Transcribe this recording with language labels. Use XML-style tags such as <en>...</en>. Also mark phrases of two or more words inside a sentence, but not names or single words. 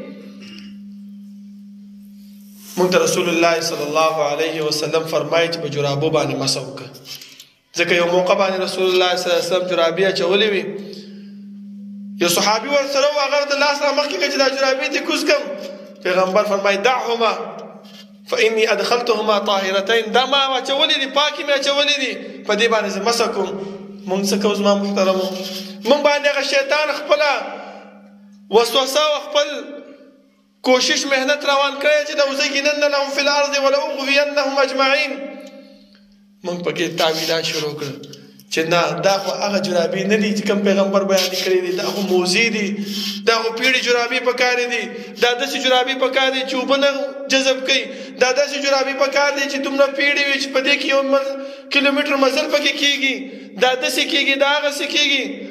<ps>مونږ ته رسول الله</ps> <ar>صلی الله علیه وسلم</ar> <ps>فرمایي چې په جرابو باندې مسح وکړه. ځکه یو موقع باندې رسول الله</ps> <ar>صلی الله علیه وسلم</ar> <ps>جرابې اچولې وي، یو صحابي ورسره و، هغه د لاس نه مخکې کړه چې دا جرابې دې کوز کړم. پیغمبر فرمایي</ps> <ar>دعهما فإني أدخلتهما طاهرتين،</ar> <ps>دا ما اچولې دي، پاکې مې اچولې دي، په دې باندې زه مسح کوم. مونږ څه کوو زما محترمو؟ مونږ باندې هغه شیطان خپله وسوسه او خپل کوشش محنت روان کړی چې</ps> <ar>لأزينن لهم في الأرض ولأغوينهم أجمعين.</ar> <ps>مونږ پکې تعویلات شروع کړل چې نه دا خو هغه جرابې نه دي چې کوم پیغمبر بیان کړی دي، دا خو موزي دي، دا خو پیړې جرابې پکار دي، دا داسې جرابې پکار دي چې اوبه نه جذب کوي، دا داسې جرابې پکار دي چې دومره پیړې وي چې په دې کې 1 کیلومتر مزل پکې کېږي، دا داسې کېږي، دا هغسې کېږي.</ps>